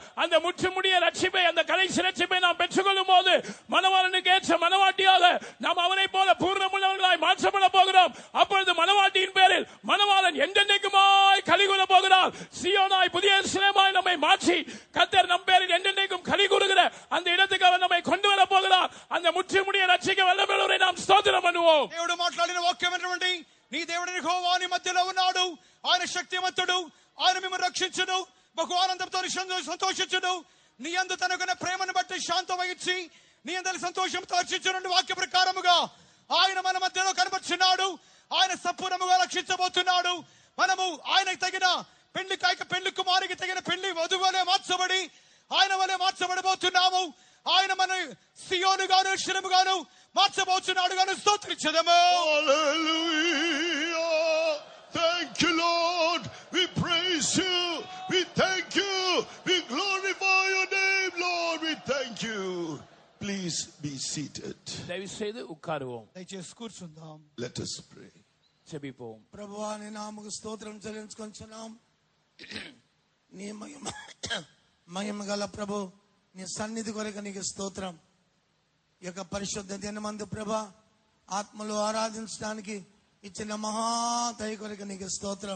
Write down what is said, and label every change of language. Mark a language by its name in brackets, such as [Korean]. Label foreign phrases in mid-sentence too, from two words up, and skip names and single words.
[Tamil] அந்த முற்று முடிய ரட்சிப்பை, அந்த கடைசி ரட்சிப்பை நாம் பெற்றுக்கொள்ளும் போது மணவாளனுக்கு ஏற்ற மணவாட்டியாக நாம் அவனை போல பூர்ணமுள்ளவர்களாய் மாற்றப்பட போகிறோம். அப்பொழுது மணவாட்டியின் பேரில் மணவாளன் என்றென்றைக்குமாய் களி கூற போகிறார். சீயோனாய் புதிய எருசலேமாய் நம்மை மாற்றி கர்த்தர் நம் பேரில் என்றென்றைக்கும் களி கூறுகிற அந்த இடத்துக்கு அவர் நம்மை கொண்டு வர போகிறார். அந்த முற்று முடிய ரட்சிக்க வல்லமையுள்ளவரை நாம் ஸ்தோத்திரம் பண்ணுவோம். [Telugu] దేవుడు మాట్లాడిన వాక్యం ఏంటంటే, నీ దేవుడు యెహోవా నీ మధ్యలో ఉన్నాడు, ఆయన శక్తిమంతుడు, ఆయన మిమ్మల్ని రక్షించును, బహు ఆనందంతో సంతోషించును, నీ యందు తనకున్న ప్రేమను బట్టి శాంతం వహించి నీ అందరి సంతోషంతో రక్షించును వాక్య ప్రకారముగా ఆయన మన మధ్యలో కనబడుచున్నాడు. ఆయన సంపూర్ణముగా రక్షించబోతున్నాడు. మనము ఆయనకు తగిన పెళ్లి కుమారికి తగిన పెళ్లి వధువులే మార్చబడి ఆయన వలె మార్చబడబోతున్నాము. ఆయన మన సియోను గాను యెరూషలేము గాను మార్చబోతున్నాడు గాను స్తోత్రించెదము. [English] Hallelujah. Thank you, Lord. We praise you. We thank you. We glorify your name, Lord. We thank you. Please be seated. [Tamil] தயவு செய்து உட்காருவோம். [Telugu] దయచేసి కూర్చుందాం. [English] Let us pray. [Telugu] జెబిపోం. ప్రభువా నీ నామముకు స్తోత్రం చెల్లించుకొంచున్నాం. నీ మహిమ గల ప్రభు, నీ సన్నిధి కొరకు నీకు స్తోత్రం. ఈ యొక్క పరిశుద్ధ దినమందు ప్రభా ఆత్మలో ఆరాధించడానికి ఇచ్చిన మహాదయ కొరకు నీకు స్తోత్రం.